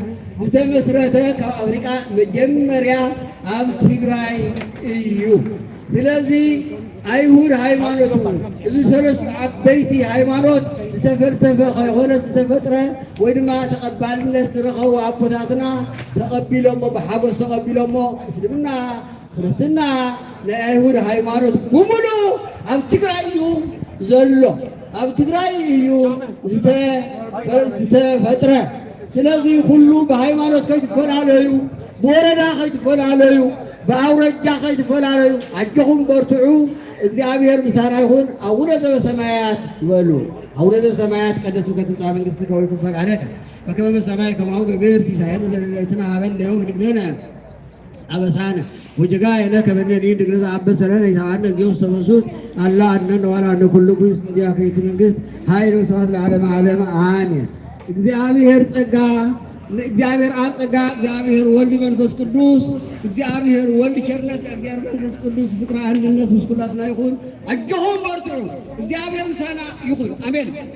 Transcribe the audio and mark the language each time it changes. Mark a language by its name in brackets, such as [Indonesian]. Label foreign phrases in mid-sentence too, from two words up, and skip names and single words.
[Tigrinya] ዝተመስረተ ካብ ኣፍሪቃ መጀመርያ ኣብ ትግራይ እዩ ስለዚህ አይሁድ ሃይማኖት እዚ ሰለስቱ ዓበይቲ ሃይማኖት ዝተፈልሰፈ ከይኮነ ዝተፈጥረ ወይ ድማ ተቐባልነት ዝረኸቡ ኣቦታትና ተቐቢሎሞ ብሓጎስ ተቐቢሎሞ እስልምና ክርስትና ናይ አይሁድ ሃይማኖት ብምሉ ኣብ ትግራይ እዩ ዘሎ ኣብ ትግራይ እዩ ዝተፈጥረ ስለዚ ኩሉ ብሃይማኖት ከይትፈላለዩ ብወረዳ ከይትፈላለዩ በአውረጃ ከይትፈላለዩ አጀኹም በርትዑ እግዚአብሔር ምሳና ይሁን [Geez] አቡነ ዘበሰማያት [Tigrinya] ይበሉ [Geez] አቡነ ዘበሰማያት ቀደሱ ከትንሣኤ መንግሥትከ ወይኩን ፈቃድከ በከመ በሰማይ ከማሁ በምድር ሲሳየነ ዘለለዕለትነ ሀበነ ዮም ንግነነ አበሳነ ወጌጋየነ ከመ ንሕነኒ ንግነ ዘአበሰለነ ኢታብአነ እግዚኦ ውስተ መንሱት አላ አድኅነነ ወለአነ ኩሉ ኩይስ እምዚአከ ይእቲ መንግሥት ኃይል ወስብሐት ለዓለመ ዓለም አሜን። [Tigrinya] እግዚአብሔር ጸጋ እግዚአብሔር አብ ጸጋ እግዚአብሔር ወልድ መንፈስ ቅዱስ እግዚአብሔር ወልድ ቸርነት እግዚአብሔር መንፈስ ቅዱስ ፍቅር አንድነት ምስኩላትና ይሁን አጀሆም በርትዑ እግዚአብሔር ምሳና ይሁን አሜን።